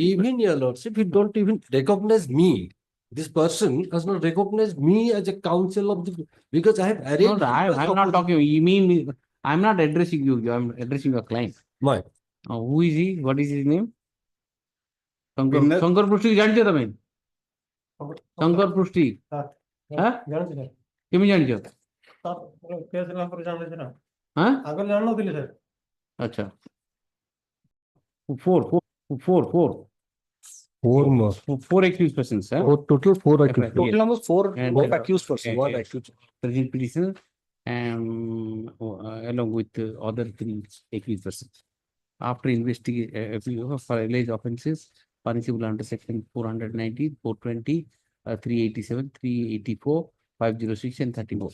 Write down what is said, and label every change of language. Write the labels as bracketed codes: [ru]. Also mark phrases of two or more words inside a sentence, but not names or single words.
[en] Even your lordship, he don't even recognize me. This person does not recognize me as a counsel of the because I have added. No, I'm not talking. You mean I'm not addressing you. I'm addressing your client. Why? Who is he? What is his name? Sankar Prushti [hi] जानते हो तमें? Sankar Prushti. हाँ? [or] ଜାଣିଛି ସାର୍ କେମିତି ଜାଣିଛ? କେସ୍ ହେଲା ପରେ ଜାଣିଛି ନା [hi] हाँ? [or] ଆଗରୁ ଜାଣିନଥିଲି ସାର୍ [hi] अच्छा. [en] Four accused persons. Huh? Total four accused. total number four accused person One accused. Present petitioner along with other three accused persons. After investigation for alleged offences punishable under section 490, 420, 387, 384, 506 and 34.